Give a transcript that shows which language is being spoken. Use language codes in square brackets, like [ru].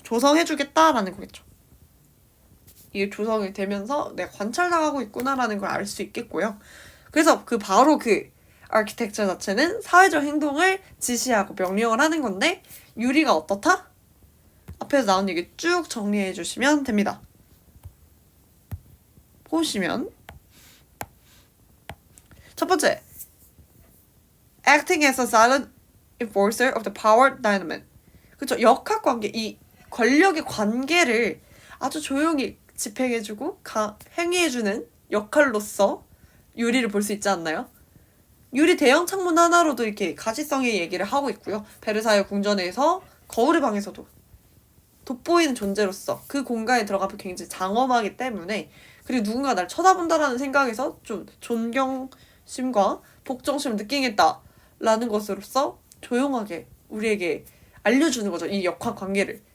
[ko] 조성해주겠다라는 거겠죠. 이게 조성이 되면서 내가 관찰당하고 있구나라는 걸 알 수 있겠고요. 그래서 바로 그 아키텍처 자체는 사회적 행동을 지시하고 명령을 하는 건데 유리가 어떻다? 앞에서 나온 얘기 쭉 정리해 주시면 됩니다. 보시면 첫 번째, [en] acting as a silent enforcer of the power dynamic. [ko] 그쵸? 역학관계, 이 권력의 관계를 아주 조용히 집행해주고 행위해주는 역할로서 유리를 볼 수 있지 않나요? 유리 대형 창문 하나로도 이렇게 가시성의 얘기를 하고 있고요. 베르사유 궁전에서 거울의 방에서도 돋보이는 존재로서 그 공간에 들어가면 굉장히 장엄하기 때문에 그리고 누군가 날 쳐다본다라는 생각에서 좀 존경심과 복종심을 느끼겠다라는 것으로서 조용하게 우리에게 알려주는 거죠. 이 역학관계를.